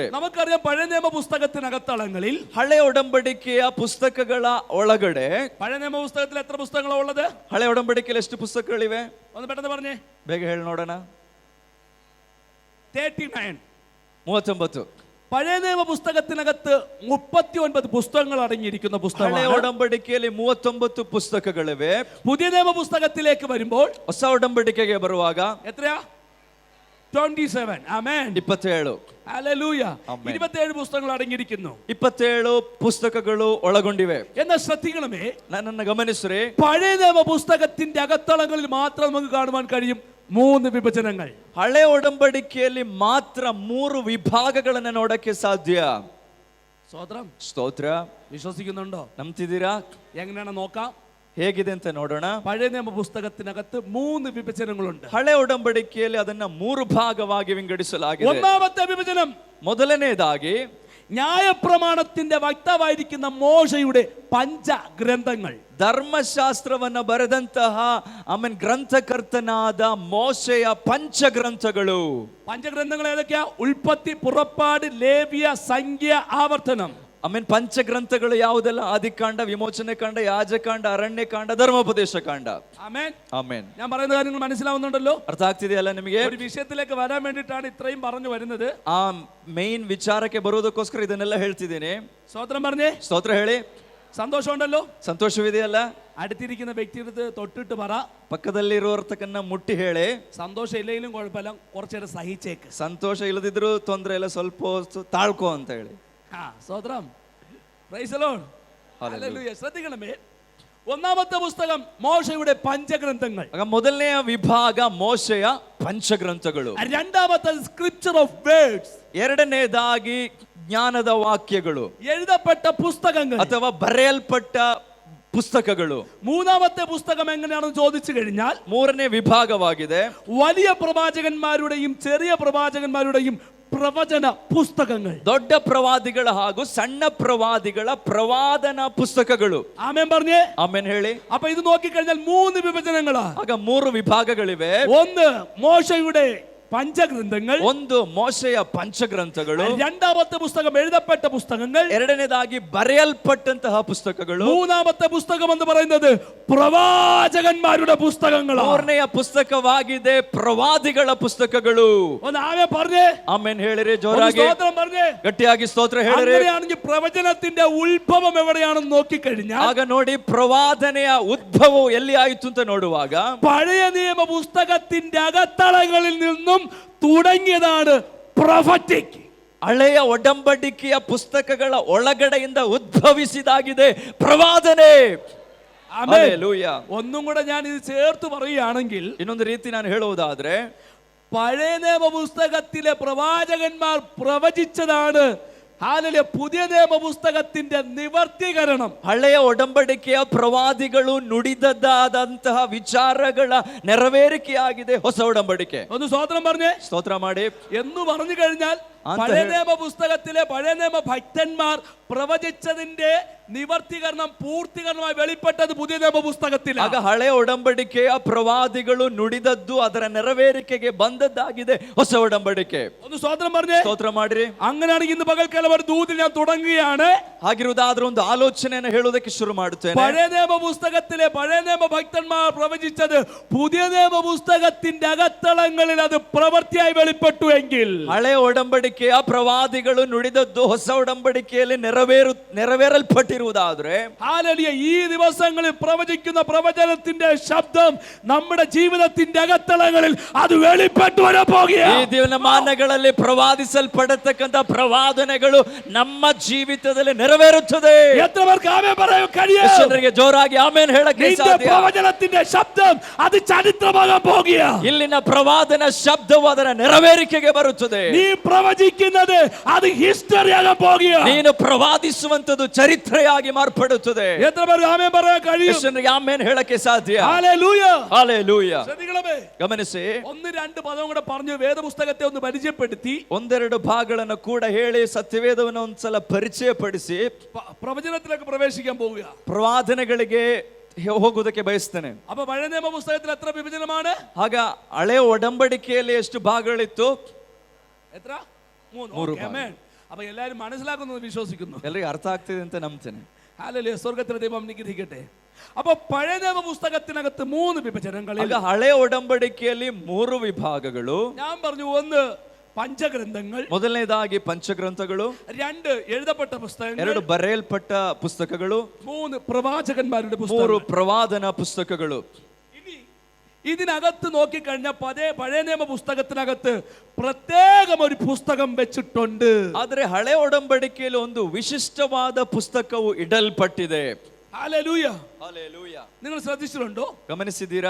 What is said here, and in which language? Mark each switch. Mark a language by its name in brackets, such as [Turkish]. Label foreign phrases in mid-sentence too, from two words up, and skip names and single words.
[Malayalam] നമുക്കറിയാം പഴയ നിയമ പുസ്തകത്തിനകത്തളങ്ങളിൽ [Kannada] ಹಳೆ ಒಡಂಬಡಿಕೆಯ ಪುಸ್ತಕಗಳ ಒಳಗಡೆ [Malayalam] പഴയ നിയമ പുസ്തകത്തിൽ എത്ര പുസ്തകങ്ങളാണ് ഉള്ളത്? [Kannada] ಹಳೆ ಒಡಂಬಡಿಕೆಯಲ್ಲಿ ಎಷ್ಟು ಪುಸ್ತಕಗಳಿವೆ? [Malayalam] ഒന്ന് പെട്ടെന്ന് പറഞ്ഞേ. [Kannada] ಬೇಗ ಹೇಳಿ ನೋಡೋಣ. [Malayalam] 39. [Kannada] 39. [Malayalam] പഴയ നിയമ പുസ്തകത്തിനകത്ത് 39 പുസ്തകങ്ങൾ അടങ്ങിയിരിക്കുന്ന [Kannada] ಹಳೆ [Malayalam] പുസ്തകമാണ്. [Kannada] ಒಡಂಬಡಿಕೆಯಲ್ಲಿ 39 ಪುಸ್ತಕಗಳಿವೆ. [Malayalam] പുതിയ നിയമ പുസ്തകത്തിലേക്ക് വരുമ്പോൾ [Kannada] ಹೊಸ ಒಡಂಬಡಿಕೆಗೆ ಬರುವಾಗ [Malayalam] എത്രയാ? 27. ആമേൻ. [Kannada] 27. [Malayalam] ഹല്ലേലൂയ. ആമേൻ. 27 പുസ്തകങ്ങൾ അടങ്ങിയിരിക്കുന്നു. [Kannada] 27 ಪುಸ್ತಕಗಳು ಒಳಗೊಂಡಿವೆ. [Malayalam] എന്നാൽ ശ്രദ്ധിക്കണമേ, [Kannada] ನನ್ನನ್ನು ಗಮನಿಸ್ರಿ. [Malayalam] പഴയ നിയമ പുസ്തകത്തിന്റെ അകത്തളങ്ങളിൽ മാത്രം നമുക്ക് കാണുവാൻ കഴിയും 3 വിഭജനങ്ങൾ. [Kannada] ಹಳೆ ಒಡಂಬಡಿಕೆಯಲ್ಲಿ ಮಾತ್ರ 3 ವಿಭಾಗಗಳನ್ನು ನೋಡಕ್ಕೆ ಸಾಧ್ಯ. [Malayalam] സ്തോത്രം. [Kannada] ಸ್ತೋತ್ರ. [Malayalam] വിശ്വസിക്കുന്നുണ്ടോ? [Kannada] ನಂಬ್ತಿದ್ದೀರಾ? [Malayalam] എങ്ങനെയാണ് നോക്കാം. [Kannada] ಹೇಗಿದೆ ಅಂತ ನೋಡೋಣ. [Malayalam] പഴയ നിയമ പുസ്തകത്തിനകത്ത് 3 വിഭജനങ്ങളുണ്ട്. [Kannada] ಹಳೆ ಒಡಂಬಡಿಕೆಯಲ್ಲಿ ಅದನ್ನ 3 ಭಾಗವಾಗಿ ವಿಂಗಡಿಸಲಾಗಿದೆ. [Malayalam] ഒന്നാമത്തെ വിഭജനം, [Kannada] ಮೊದಲನೇದಾಗಿ [Malayalam] ന്യായപ്രമാണത്തിന്റെ വക്താവായിരിക്കുന്ന മോശയുടെ പഞ്ചഗ്രന്ഥങ്ങൾ, [Kannada] ಧರ್ಮಶಾಸ್ತ್ರವನ್ನ ಬರೆದಂತಹ ಗ್ರಂಥಕರ್ತನಾದ ಮೋಶೆಯ ಪಂಚಗ್ರಂಥಗಳು. [Malayalam] പഞ്ചഗ്രന്ഥങ്ങൾ ഏതൊക്കെയാ? ഉൽപ്പത്തി, പുറപ്പാട്, ലേവ്യ, സംഖ്യ, ആവർത്തനം. [Kannada] ಪಂಚಗ್ರಂಥಗಳು ಯಾವುದೆಲ್ಲ? ಆದಿಕಾಂಡ, ವಿಮೋಚನೆ ಕಾಂಡ, ಯಾಜಕಾಂಡ, ಅರಣ್ಯಕಾಂಡ, ಧರ್ಮೋಪದೇಶ ಕಾಂಡ. [Malayalam] ആമേൻ. [Kannada] ಆಮೇನ್. [Malayalam] ഞാൻ പറയുന്ന കാര്യങ്ങൾ മനസ്സിലാവുന്നുണ്ടല്ലോ? [Kannada] ಅರ್ಥ ಆಗ್ತಿದೆಯಲ್ಲ ನಿಮಗೆ? [Malayalam] ഒരു ವಿಷಯത്തിലേക്ക് വരാൻ വേണ്ടിയിട്ടാണ് ഇത്രയും പറഞ്ഞു വരുന്നത്. [Kannada] ಆ ಮೇನ್ ವಿಚಾರಕ್ಕೆ ಬರೋದಕ್ಕೋಸ್ಕರ ಇದನ್ನೆಲ್ಲ ಹೇಳ್ತಿದ್ದೇನೆ. [Malayalam] സ്തോത്രം പറഞ്ഞേ. [Kannada] ಸ್ತೋತ್ರ ಹೇಳಿ. [Malayalam] സന്തോഷമുണ്ടല്ലോ? [Kannada] ಸಂತೋಷವಿದೆಯಲ್ಲ? [Malayalam] അടുത്തിരിക്കുന്ന വ്യക്തിയുടെ തൊട്ടിട്ട് പറ, [Kannada] ಪಕ್ಕದಲ್ಲಿರುವರ್ತಕನ್ನ ಮುಟ್ಟಿ ಹೇಳಿ, [Malayalam] സന്തോഷം ഇല്ലെങ്കിലും കുഴപ്പമില്ല, കുറച്ചേരം സഹിച്ചേക്ക്. [Kannada] ಸಂತೋಷ ಇಲ್ಲದಿದ್ರು ತೊಂದರೆ ಇಲ್ಲ, ಸ್ವಲ್ಪ ಹೊತ್ತು ತಾಳ್ಕೋ ಅಂತ ಹೇಳಿ. [Malayalam] സ്തോത്രം. [English] praise the Lord. [Malayalam] ഹല്ലേലൂയ. ശ്രദ്ധിക്കണമേ, ഒന്നാമത്തെ പുസ്തകം മോശയുടെ പഞ്ചഗ്രന്ഥങ്ങൾ. [Kannada] ಮೊದಲನೆಯ ವಿಭಾಗ ಮೋಶೆಯ ಪಂಚಗ್ರಂಥಗಳು. [Malayalam] രണ്ടാമത്തെ [English] scripture of words. [Kannada] ಎರಡನೇದಾಗಿ ಜ್ಞಾನದ ವಾಕ್ಯಗಳು, [Malayalam] എഴുതപ്പെട്ട പുസ്തകങ്ങൾ [Kannada] ಅಥವಾ ಬರೆಯಲ್ಪಟ್ಟ ಪುಸ್ತಕಗಳು. [Malayalam] മൂന്നാമത്തെ പുസ്തകം എങ്ങനെയാണെന്ന് ചോദിച്ചു കഴിഞ്ഞാൽ [Kannada] ಮೂರನೇ ವಿಭಾಗವಾಗಿದೆ [Malayalam] വലിയ പ്രവാചകന്മാരുടെയും ചെറിയ പ്രവാചകന്മാരുടെയും പ്രവചന പുസ്തകങ്ങൾ. [Kannada] ದೊಡ್ಡ ಪ್ರವಾದಿಗಳ ಹಾಗೂ ಸಣ್ಣ ಪ್ರವಾದಿಗಳ ಪ್ರವಾದನ ಪುಸ್ತಕಗಳು. [Malayalam] ആമേൻ പറഞ്ഞേ. [Kannada] ಆಮೇನ್ ಹೇಳಿ. [Malayalam] അപ്പൊ ഇത് നോക്കിക്കഴിഞ്ഞാൽ മൂന്ന് വിഭജനങ്ങളാ. [Kannada] ಆಗ ಮೂರು ವಿಭಾಗಗಳಿವೆ. [Malayalam] ഒന്ന് മോശയുടെ പഞ്ചഗ്രന്ഥങ്ങൾ, [Kannada] ಒಂದು ಮೋಶೆಯ ಪಂಚಗ್ರಂಥಗಳು, [Malayalam] രണ്ടാമത്തെ പുസ്തകം എഴുതപ്പെട്ട പുസ്തകങ്ങൾ, [Kannada] ಎರಡನೇದಾಗಿ ಬರೆಯಲ್ಪಟ್ಟಂತಹ ಪುಸ್ತಕಗಳು, [Malayalam] മൂന്നാമത്തെ പുസ്തകം എന്ന് പറയുന്നത് പ്രവാചകന്മാരുടെ പുസ്തകങ്ങളാണ്. [Kannada] ಮೂರನೆಯ ಪುಸ್ತಕವಾಗಿದೆ ಪ್ರವಾದಿಗಳ ಪುಸ್ತಕಗಳು. [Malayalam] ഒന്ന് ആമേൻ പറഞ്ഞേ. [Kannada] ಆಮೇನ್ ಹೇಳಿರಿ ಜೋರಾಗಿ, [Malayalam] സ്തോത്രം പറഞ്ഞേ. [Kannada] ಗಟ್ಟಿಯಾಗಿ ಸ್ತೋತ್ರ ಹೇಳಿರಿ. [Malayalam] അങ്ങനെയാണെങ്കിൽ പ്രവചനത്തിന്റെ ഉത്ഭവം എവിടെയാണെന്ന് നോക്കിക്കഴിഞ്ഞാൽ, [Kannada] ಆಗ ನೋಡಿ ಪ್ರವಾದನೆಯ ಉದ್ಭವವು ಎಲ್ಲಿ ಆಯಿತು ಅಂತ ನೋಡುವಾಗ, [Malayalam] പഴയ നിയമ പുസ്തകത്തിന്റെ അകത്തളങ്ങളിൽ നിന്നും തുടങ്ങിയതാണ് പ്രൊഫറ്റിക്. [Kannada] ಹಳೆಯ ಒಡಂಬಡಿಕೆಯ ಪುಸ್ತಕಗಳ ಒಳಗಡೆಯಿಂದ ಉದ್ಭವಿಸಿದಾಗಿದೆ ಪ್ರವಾದನೆ. ಹಲ್ಲೆಲೂಯ. [Malayalam] ഒന്നും കൂടെ ഞാൻ ഇത് ചേർത്ത് പറയുകയാണെങ്കിൽ, [Kannada] ಇನ್ನೊಂದು ರೀತಿ ನಾನು ಹೇಳುವುದಾದ್ರೆ, [Malayalam] പഴയ നിയമ പുസ്തകത്തിലെ പ്രവാചകന്മാർ പ്രവചിച്ചതാണ് ഹാലലൂയ പുതിയ നിയമ പുസ്തകത്തിന്റെ നിവർത്തീകരണം. [Kannada] ಹಳೆಯ ಒಡಂಬಡಿಕೆಯ ಪ್ರವಾದಿಗಳು ನುಡಿದದ್ದಾದಂತಹ ವಿಚಾರಗಳ ನೆರವೇರಿಕೆಯಾಗಿದೆ ಹೊಸ ಒಡಂಬಡಿಕೆ. [Malayalam] ഒന്ന് സ്തോത്രം പറഞ്ഞേ. [Kannada] ಸ್ತೋತ್ರ ಮಾಡಿ. [Malayalam] എന്ന് പറഞ്ഞു കഴിഞ്ഞാൽ പഴയ നിയമ പുസ്തകത്തിലെ പഴയ നിയമ ഭക്തന്മാർ പ്രവചിച്ചതിന്റെ നിവർത്തീകരണം പൂർത്തീകരണമായി വെളിപ്പെട്ടത് പുതിയ നിയമ പുസ്തകത്തിൽ. [Kannada] ಆಗ ಹಳೆಯ ಒಡಂಬಡಿಕೆಯ ಪ್ರವಾದಿಗಳು ನುಡಿದದ್ದು ಅದರ ನೆರವೇರಿಕೆಗೆ ಬಂದದ್ದಾಗಿದೆ ಹೊಸ ಒಡಂಬಡಿಕೆ. [Malayalam] ഒന്ന് സ്തോത്രം പറഞ്ഞേ. [Kannada] ಸ್ತೋತ್ರ ಮಾಡ್ರಿ. [Malayalam] അങ്ങനെയാണെങ്കിൽ ഇന്ന് പകൽക്കാലം ഒരു ദൂതിൽ ഞാൻ തുടങ്ങുകയാണ്. [Kannada] ಹಾಗಿರುವುದಾದ್ರೆ ಒಂದು ಆಲೋಚನೆಯನ್ನು ಹೇಳುವುದಕ್ಕೆ ಶುರು ಮಾಡುತ್ತೇನೆ. [Malayalam] പഴയ നിയമ പുസ്തകത്തിലെ പഴയ നിയമ ഭക്തന്മാർ പ്രവചിച്ചത് പുതിയ നിയമ പുസ്തകത്തിന്റെ അകത്തളങ്ങളിൽ അത് പ്രവൃത്തിയായി വെളിപ്പെട്ടു എങ്കിൽ, [Kannada] ಹಳೆಯ ಒಡಂಬಡಿಕೆಯ ಪ್ರವಾದಿಗಳು ನುಡಿದದ್ದು ಹೊಸ ಒಡಂಬಡಿಕೆಯಲ್ಲಿ ನೆರವೇರಲ್ಪಟ್ಟಿರುವುದಾದ್ರೆ, [Malayalam] ഹല്ലേലൂയ, ഈ ദിവസങ്ങളിൽ പ്രവചിക്കുന്ന പ്രവചനത്തിന്റെ ശബ്ദം നമ്മുടെ ജീവിതത്തിന്റെ അകത്തളങ്ങളിൽ അത് വെളിപ്പെട്ടു വരാൻ പോകുകയാണ്. [Kannada] ಈ ದಿನಮಾನಗಳಲ್ಲಿ ಪ್ರವಾದಿಸಲ್ಪಡತಕ್ಕಂತ ಪ್ರವಾದನೆಗಳು ನಮ್ಮ ಜೀವಿತದಲ್ಲಿ ನೆರವೇರುತ್ತದೆ. [Malayalam] എത്ര പേർക്ക് ആമേൻ പറയാൻ കഴിയും? [Kannada] ಯೇಸುವಿಗೆ ಜೋರಾಗಿ ಆಮೇನ್ ಹೇಳಕ್ಕೆ [Malayalam] നിന്റെ [Kannada] ಸಾಧ್ಯ. [Malayalam] പ്രവചനത്തിന്റെ ശബ്ദം അത് ചരിത്രമാകാൻ പോകുകയാണ്. [Kannada] ಇಲ್ಲಿನ ಪ್ರವಾದನ ಶಬ್ದವು ಅದರ ನೆರವೇರಿಕೆಗೆ ಬರುತ್ತದೆ. [Malayalam] നീ പ്രവചിക്കുന്നത് അത് ഹിസ്റ്ററി ആകാൻ പോകുകയാണ്. [Kannada] ನೀನು ಪ್ರವಾದಿಸುವಂತದ್ದು ಚರಿತ್ರೆಯಾಗಿ ಮಾರ್ಪಡುತ್ತದೆ. [Malayalam] എത്ര പേർക്ക് ആമേൻ പറയാൻ കഴിയും? [Kannada] ಯೇಸುವಿಗೆ ಆಮೇನ್ ಹೇಳಕ್ಕೆ ಸಾಧ್ಯ. [Malayalam] ഹല്ലേലൂയ. [Kannada] ಹಲ್ಲೆಲೂಯ. [Malayalam] ശ്രദ്ധിക്കണമേ. [Kannada] ಗಮನಿಸಿ, [Malayalam] ഒന്ന് രണ്ട് പദം കൂടെ പറഞ്ഞു വേദപുസ്തകത്തെ ഒന്ന് പരിചയപ്പെടുത്തി [Kannada] ಒಂದೆರಡು ಭಾಗಗಳನ್ನು ಕೂಡ ಹೇಳಿ ಸತ್ಯವೇದವನ್ನು ಒಂದ್ಸಲ ಪರಿಚಯಪಡಿಸಿ [Malayalam] പ്രവചനത്തിലേക്ക് പ്രവേശിക്കാൻ പോവുക. [Kannada] ಪ್ರವಾದನೆಗಳಿಗೆ ಹೋಗುವುದಕ್ಕೆ ಬಯಸ್ತೇನೆ. [Malayalam] അപ്പൊ പഴയ നിയമ പുസ്തകത്തിൽ എത്ര വിഭജനമാണ്? [Kannada] ಆಗ ಹಳೆಯ ಒಡಂಬಡಿಕೆಯಲ್ಲಿ ಎಷ್ಟು ಭಾಗಗಳಿತ್ತು? [Malayalam] എത്ര? മൂന്ന്. ഭാഗം. ആമേൻ. അപ്പൊ എല്ലാവരും മനസ്സിലാക്കുന്നു വിശ്വസിക്കുന്നു. [Kannada] ಎಲ್ಲರಿಗೂ ಅರ್ಥ ಆಗ್ತಿದೆ ಅಂತ ನಂಬ್ತೇನೆ. [Malayalam] ഹല്ലേലൂയ. സ്വർഗ്ഗത്തിലെ ദൈവം അനുഗ്രഹിക്കട്ടെ. അപ്പൊ പഴയ നിയമ പുസ്തകത്തിനകത്ത് മൂന്ന് വിഭജനങ്ങളിൽ, [Kannada] ಆಗ ಹಳೆಯ ಒಡಂಬಡಿಕೆಯಲ್ಲಿ ಮೂರು ವಿಭಾಗಗಳು. [Malayalam] ഞാൻ പറഞ്ഞു, ഒന്ന് പഞ്ചഗ്രന്ഥങ്ങൾ, [Kannada] ಮೊದಲನೇದಾಗಿ ಪಂಚಗ್ರಂಥಗಳು, [Malayalam] രണ്ട് എഴുതപ്പെട്ട പുസ്തകങ്ങൾ, [Kannada] ಎರಡು ಬರೆಯಲ್ಪಟ್ಟ ಪುಸ್ತಕಗಳು, [Malayalam] മൂന്ന് പ്രവാചകന്മാരുടെ [Kannada] ಮೂರು [Malayalam] പുസ്തകങ്ങൾ. [Kannada] ಪ್ರವಾದನ ಪುಸ್ತಕಗಳು. [Malayalam] ഇതിനകത്ത് നോക്കിക്കഴിഞ്ഞാൽ പഴയ നിയമ പുസ്തകത്തിനകത്ത് പ്രത്യേകം ഒരു പുസ്തകം വെച്ചിട്ടുണ്ട്. [Kannada] ಆದರೆ ಹಳೆ ಒಡಂಬಡಿಕೆಯಲ್ಲಿ ಒಂದು ವಿಶಿಷ್ಟವಾದ ಪುಸ್ತಕವು ಇಡಲ್ಪಟ್ಟಿದೆ. [Malayalam] ഹല്ലേലൂയ. [Kannada] ಹಲ್ಲೆಲೂಯ. [Malayalam] നിങ്ങൾ ശ്രദ്ധിച്ചിട്ടുണ്ടോ? [Kannada] ಗಮನಿಸಿದ್ದೀರಾ?